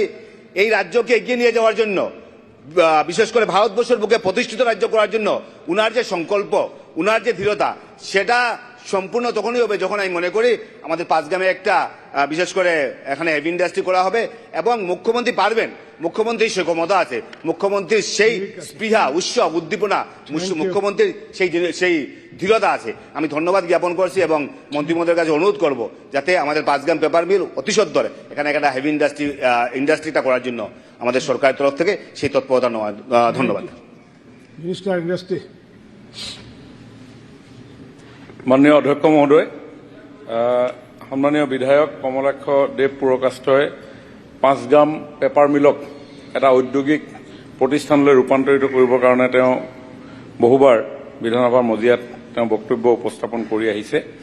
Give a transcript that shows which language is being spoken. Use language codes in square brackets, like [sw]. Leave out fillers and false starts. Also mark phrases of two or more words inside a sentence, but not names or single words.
[bn] এই রাজ্যকে এগিয়ে নিয়ে যাওয়ার জন্য, বিশেষ করে ভারতবর্ষের বুকে প্রতিষ্ঠিত রাজ্য করার জন্য উনার যে সংকল্প, উনার যে দৃঢ়তা, সেটা সম্পূর্ণ তখনই হবে যখন আমি মনে করি আমাদের পাঁচগ্রামে একটা বিশেষ করে এখানে [en] heavy industry [bn] করা হবে এবং মুখ্যমন্ত্রী পারবেন, মুখ্যমন্ত্রীর সেই ক্ষমতা আছে, মুখ্যমন্ত্রীর সেই স্পৃহা, উৎসব, উদ্দীপনা, মুখ্যমন্ত্রীর সেই দৃঢ়তা আছে। আমি ধন্যবাদ জ্ঞাপন করছি এবং মন্ত্রী মহোদয়ের কাছে অনুরোধ করব যাতে আমাদের পাঁচগ্রাম [en] paper mill [bn] অতি সত্বরে এখানে একটা [en] heavy industryটা [bn] করার জন্য আমাদের সরকারের তরফ থেকে সেই তৎপরতা নেওয়া। ধন্যবাদ। [en] minister industry. [as] মাননীয় অধ্যক্ষ মহোদয়, সন্মানীয় বিধায়ক কমলাক্ষ দেৱ পুৰকাষ্টই পাঁচগ্ৰাম [en] paper millক [as] এটা ঔদ্যোগিক প্ৰতিষ্ঠানলৈ ৰূপান্তৰিত কৰিবৰ কাৰণে তেওঁ বহুবাৰ বিধানসভাৰ মজিয়াত তেওঁ বক্তব্য উপস্থাপন কৰি আহিছে